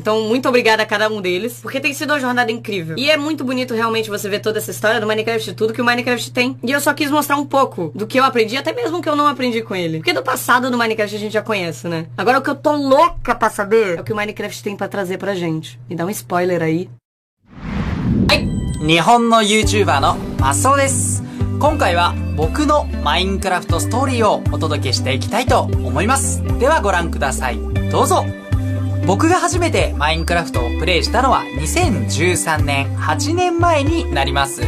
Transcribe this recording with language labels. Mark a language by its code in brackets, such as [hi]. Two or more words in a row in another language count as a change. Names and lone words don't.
[pt] Então, muito obrigada a cada um deles. Porque tem sido uma jornada incrível. E é muito bonito realmente você ver toda essa história do Minecraft. Tudo que o Minecraft tem. E eu só quis mostrar um pouco do que eu aprendi. Até mesmo que eu não aprendi com ele. Porque do passado do Minecraft a gente já conhece, né? Agora o que eu tô louca pra saber é o que o Minecraft tem pra trazer pra gente. Me dá um spoiler aí. [ja] 日本の YouTuber のマスオです。今回は僕のマインクラフトストーリーをお届けしていきたいと思います。ではご覧ください。どうぞ。僕が初めてマインクラフトをプレイしたのは2013年、8年前になります。